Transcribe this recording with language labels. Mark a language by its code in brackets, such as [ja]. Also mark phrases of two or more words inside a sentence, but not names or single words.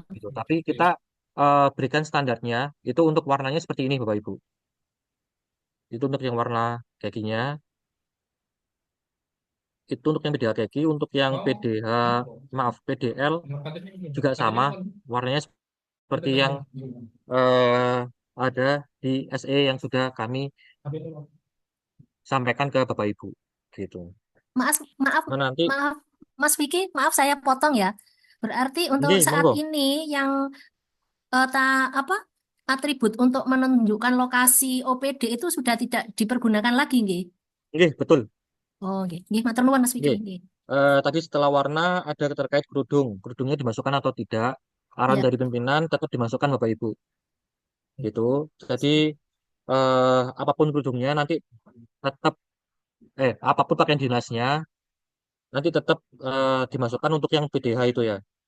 [id] gitu tapi kita berikan standarnya itu untuk warnanya seperti ini Bapak Ibu itu untuk yang warna kakinya itu untuk yang PDH kaki, untuk yang PDL juga sama, warnanya seperti yang eh, ada di SE yang sudah kami sampaikan ke Bapak Ibu, gitu. Maaf, maaf, Nah nanti, maaf. Mas Vicky, maaf saya potong ya. Berarti untuk Nggih, saat monggo. ini yang apa atribut untuk menunjukkan lokasi OPD itu sudah tidak dipergunakan lagi, nggih? Nggih, betul. Oh, nggih. [jv] Nggih, matur nuwun Mas Vicky, [id] Nggih. nggih. Tadi setelah warna ada terkait kerudung. Kerudungnya dimasukkan atau tidak? Arahan Ya, dari pimpinan tetap dimasukkan Bapak Ibu. Gitu. Jadi apapun kerudungnya nanti tetap apapun pakaian dinasnya nanti tetap dimasukkan untuk yang PDH itu ya.